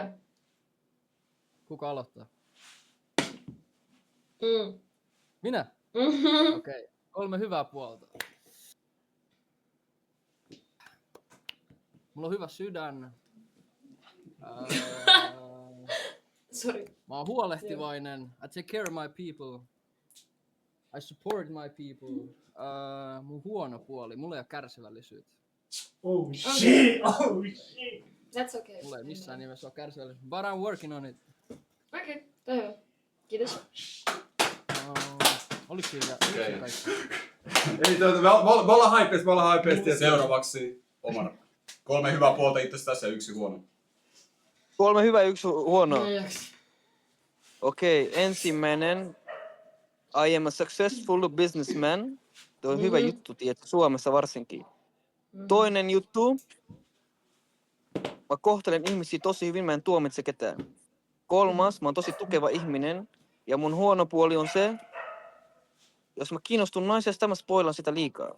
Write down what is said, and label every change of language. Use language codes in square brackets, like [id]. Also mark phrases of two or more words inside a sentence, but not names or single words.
[fi] Kuka aloittaa? Minä? Okei. 3 hyvää puolta. Mulla on hyvä sydän. Sorry. Mä oon huolehtivainen. [en] I take care of my people. I support my people. [fi] Mun huono puoli. Mulla ei oo kärsivällisyyttä. [en] Oh shit! That's okay. [fi] Mulla ei missään nimessä oo kärsivällisyyttä. [en] But I'm working on it. [fi] Okei, toi hyvä. Kiitos. Oliko siinä kaikki? Ei, me ollaan haipeesti. Seuraavaksi Omar. 3 hyvää puolta itsestäsi ja 1 huono. 3 hyvää ja 1 huono. Okei, ensimmäinen. [en] I am a successful businessman. [fi] Tuo on hyvä juttu, tiedätkö, Suomessa varsinkin. Toinen juttu. Mä kohtelen ihmisiä tosi hyvin, mä en tuomitse ketään. 3, mä oon tosi tukeva ihminen. Ja mun huono puoli on se, jos mä kiinnostun naisesta, mä spoilan sitä liikaa.